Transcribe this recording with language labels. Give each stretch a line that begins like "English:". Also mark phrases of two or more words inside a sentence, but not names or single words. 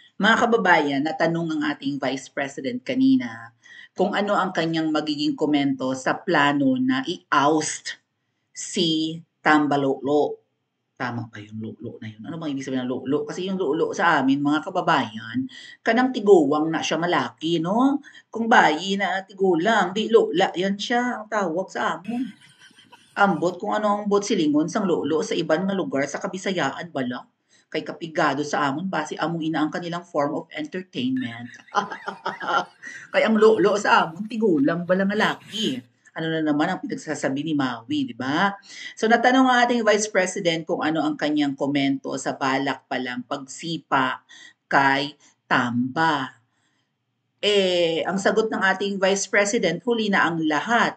Filipino: Mga kababayan, natanong ang ating Vice President kanina kung ano ang kanyang magiging komento sa plano na i-oust si Tambalolo. Tama ba yung lolo na yun? Ano bang ibig sabihin ng lolo? Kasi yung lolo sa amin, mga kababayan,
Cebuano: kanang tiguwang
Filipino: na siya malaki, no?
Hiligaynon: Kung bayi na tigulang, di lola, yan siya ang tawag sa amon. Ambot kung ano ang bot silingon sang lolo sa iban nga lugar sa Kabisayaan bala. Kay kapigado sa amon base amo ina ang kanilang
English: form of entertainment.
Hiligaynon: Kay ang lolo sa amon tigulang bala nga laki.
Filipino: Ano na naman ang pinagsasabi ni Maui, di ba? So natanong ang ating Vice President kung ano ang kanyang komento sa balak palang pagsipa kay Tamba. Ang sagot ng ating Vice President, huli na ang lahat.